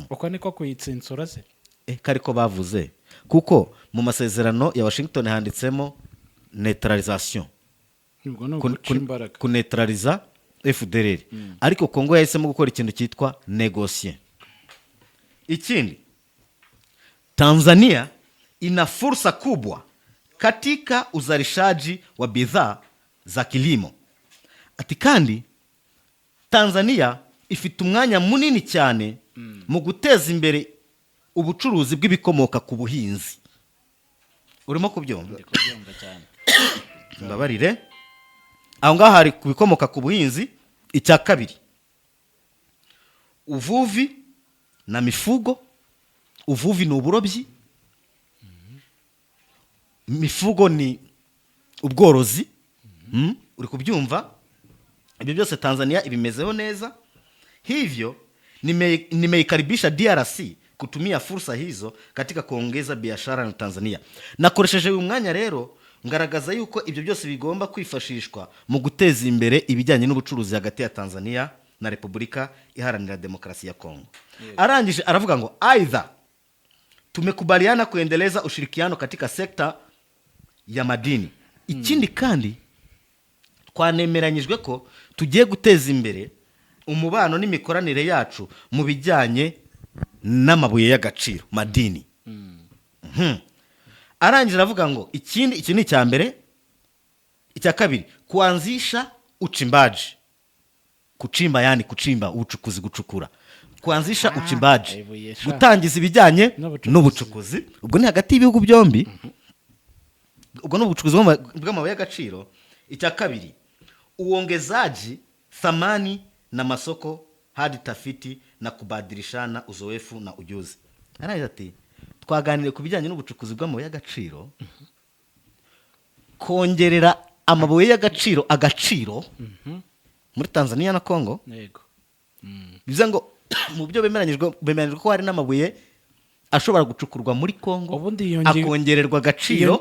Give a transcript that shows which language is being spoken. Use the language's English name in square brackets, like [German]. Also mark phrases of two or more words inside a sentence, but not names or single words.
[Kinyarwanda] Uko niko kuyitsinsura se? Kariko bavuze, kuko mu masezerano ya Washington handitsemo neutralisation, kuneutraliza FDLR. Ariko Kongo yahisemo gukora ikintu cyitwa négocier. Ikindi, [Swahili] Tanzania ina fursa kubwa katika uzalishaji wa bidhaa za kilimo. [Kinyarwanda] Ati kandi Tanzania ifite umwanya munini cyane mu guteza imbere ubucuruzi bw'ibikomoka ku buhinzi. Urimo kubyumva? Ndikubyumva cyane. Mbabarire. Aho ngaho hari kubikomoka ku buhinzi. Icya kabiri, [Swahili] uvuvi na mifugo. [Kinyarwanda] Uvuvi ni uburobyi, mifugo ni ubworozi. Uri kubyumva? Ibyo byose Tanzania ibimezeho neza. [Swahili] Hivyo nimeikaribisha DRC kutumia fursa hizo katika kuongeza biashara na Tanzania. [Kinyarwanda] Nakoresheje uyu mwanya rero ngaragaza yuko ibyo byose bigomba kwifashishwa mu guteza imbere ibijyanye n'ubucuruzi hagati ya Tanzania na Repubulika Iharanira Demokarasi ya Kongo. Arangije aravuga ngo [Swahili] aidha tumekubaliana kuendeleza ushirikiano katika sekta ya madini. [Kinyarwanda] Ikindi kandi twanemeranyijwe ko tugiye guteza imbere umubano n'imikoranire yacu mu bijyanye n'amabuye y'agaciro, madini. Arangije aravuga ngo iki ni icya mbere. Icya kabiri, [Swahili] kuanzisha uchimbaji. [Kinyarwanda] Kuchimba ubucukuzi, gucukura. [Swahili] Kuanzisha uchimbaji, [Kinyarwanda] gutangiza ibijyanye n'ubucukuzi. Ubwo ni hagati y'ibihugu byombi. Ubwo ni ubucukuzi bw'amabuye y'agaciro. Icya kabiri, [Swahili] uongezaji thamani na masoko hadi tafiti na kubadilishana uzoefu na ujuzi. [Kinyarwanda] Arangije ati twaganiriye ku bijyanye n'ubucukuzi bw'amabuye y'agaciro, kongerera amabuye y'agaciro agaciro muri Tanzania na Kongo. Yego. Bivuze ngo mu byo bemeranyijwe ko hari n'amabuye ashobora gucukurwa muri Kongo akongererwa agaciro.